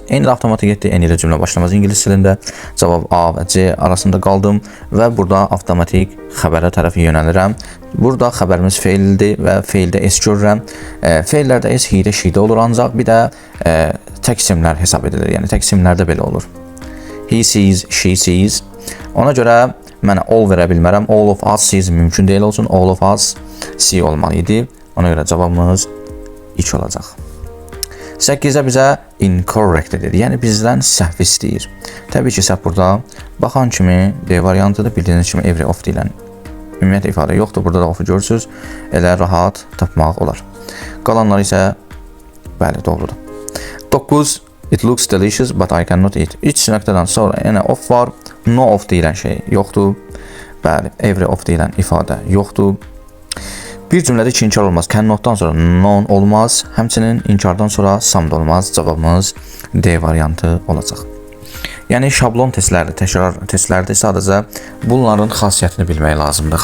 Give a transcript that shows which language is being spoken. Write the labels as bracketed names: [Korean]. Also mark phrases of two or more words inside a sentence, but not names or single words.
[Azerbaijani] Eyni də avtomatik getdi, eyni də cümlə başlamaz ingilis dilində. Cavab A və C arasında qaldım və burada avtomatik xəbərə tərəf yönəlirəm. Burada xəbərimiz feildir və feildə S görürəm. Feillərdə S hidə şidə olur, ancaq bir də tək isimlər hesab edilir. Yəni tək isimlərdə belə olur. [English] He sees, she sees. [Azerbaijani] Ona görə mən all verə bilmərəm. [English] All of us sees [Azerbaijani] mümkün deyil olsun. [English] All of us see [Azerbaijani] olmalı idi. Ona görə cavabımız 2 olacaq. 8-ə bizə incorrect edir. Yəni bizdən səhv istəyir. Təbii ki, səhv burada baxan kimi D variantıdır. Bildiyiniz kimi [English] every of [Azerbaijani] deyilən ümumiyyətlə ifadə yoxdur. Burada da of-u görürsünüz. Elə rahat tapmaq olar. Qalanlar isə bəli, doğrudur. 9. [English] It looks delicious but I cannot eat. [Azerbaijani] İç nöqtədən sonra yenə of var. No of deyilən şey yoxdur. Bəli, [English] every of [Azerbaijani] deyilən ifadə yoxdur. Bir cümlədə iki inkar olmaz. Cannot'dan sonra non olmaz. Həmçinin inkardan sonra some da olmaz. Cavabımız D variantı olacaq. Yəni şablon testlərdir, təkrar testlərdir. Sadəcə bunların xassiyyətini bilmək lazımdır.